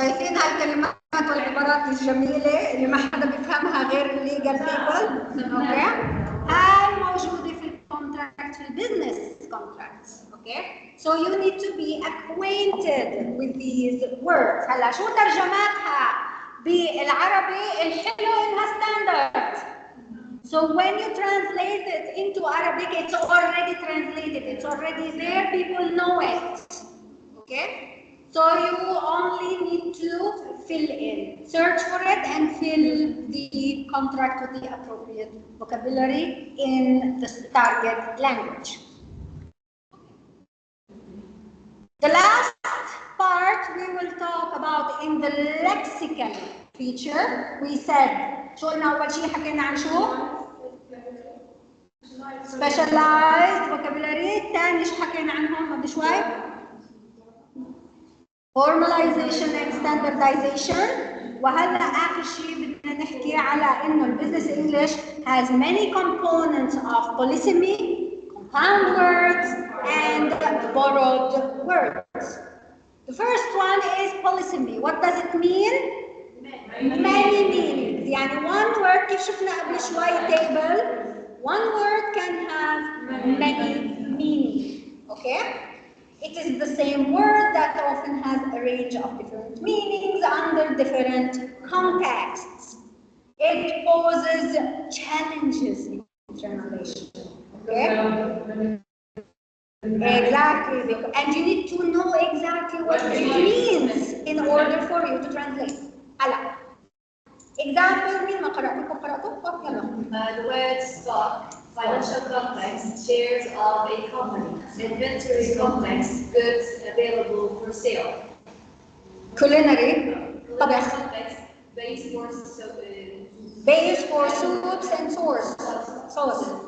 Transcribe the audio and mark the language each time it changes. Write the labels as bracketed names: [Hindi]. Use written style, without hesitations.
[Arabic] شايفين هالكلمات والعبارات الجميلة اللي ما حدا بيفهمها غير [English] legal people. [Arabic] اوكي؟ هاي موجودة في الكونتراكت في البزنس contracts. [English] Okay? So you need to be acquainted with these words. [Arabic] هلا شو ترجماتها بالعربي؟ الحلو انها standard. [English] So when you translate it into Arabic, it's already translated. It's already there. People know it. Okay? So you only need to fill in, search for it and fill the contract with the appropriate vocabulary in the target language. The last part we will talk about in the lexical feature. We said, [Arabic] شو قلنا أول شيء حكينا عن شو؟ [English] Specialized vocabulary. [Arabic] تاني شو حكينا عنهم قبل شوي؟ [English] Formalization and standardization. [Arabic] وهلا آخر شيء بدنا نحكي على إنه البزنس [English] English has many components of polysemy, compound words, and borrowed words. The first one is polysemy. What does it mean? Many meanings. يعني one word [Arabic] كيف شفنا قبل شوي [English] table, one word can have many meanings. Okay? It is the same word that often has a range of different meanings under different contexts. It poses challenges in translation. Okay? Exactly. And you need to know exactly what it means in order for you to translate. [Arabic] هلا. Example مين ما قرأتكم قرأتوا؟ يلا. [English] The word stock, financial complex, shares of a company, inventory complex, goods available for sale. Culinary. Culinary [Arabic] طبخ. [English] complex, base for Base for soups and sauce.